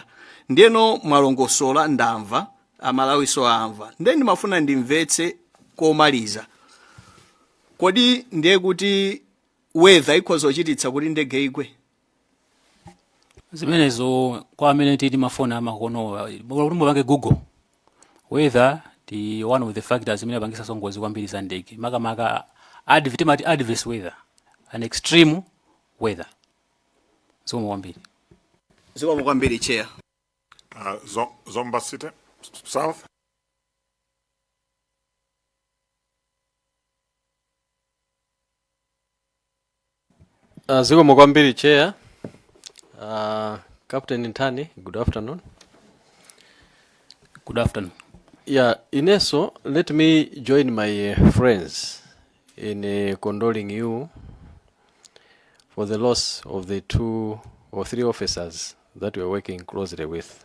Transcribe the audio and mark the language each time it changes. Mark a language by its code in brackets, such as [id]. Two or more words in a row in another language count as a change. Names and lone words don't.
[ny] Ndiyeno malongosola ndamva Amalawi so amva ndiye ndimafuna ndimvetse komaliza kodi ndiye kuti weather ikhoza kuchititsa kuti ndege igwe zimenezo kwa amene tili mafona amakono mulumbo bange Google [en] weather the one of the factors [ny] imene bangisa songozi kwambiri za ndege makamaka [en] adverse weather an extreme weather [ny] zikomo kwambiri chair. Zomba City South. Zikomo kwambiri chair. Captain Ntani, [en] good afternoon. Good afternoon. Yeah, Ineso, let me join my friends in condoling you for the loss of the 2 or 3 officers that we are working closely with.